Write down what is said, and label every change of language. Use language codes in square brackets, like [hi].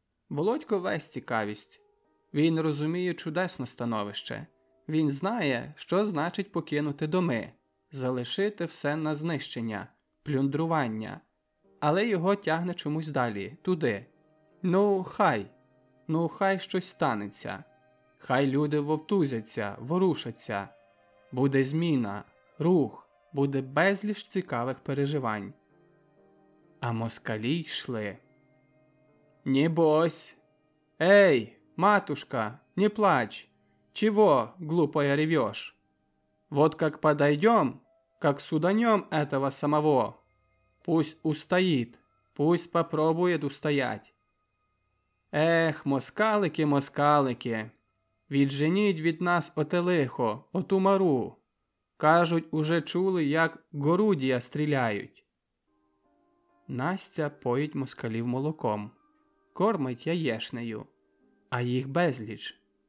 [uk] Володько весь цікавість. Він розуміє чудесне становище. Він знає, що значить покинути доми, залишити все на знищення, плюндрування. Але його тягне чомусь далі, туди. Ну, хай щось станеться. Хай люди вовтузяться, ворушаться. Буде зміна, рух, буде безліч цікавих переживань. А москалі йшли. [ru] «Небось! Эй, матушка, не плачь! Чего глупая ревешь? Вот как подойдем, как суданем этого самого. Пусть устоит, пусть попробует устоять. [uk] Ех, москалики, москалики, відженіть від нас оте лихо, оту мару. Кажуть, уже чули, як горудія стріляють». Настя поїть москалів молоком, кормить яєшнею, а їх безліч.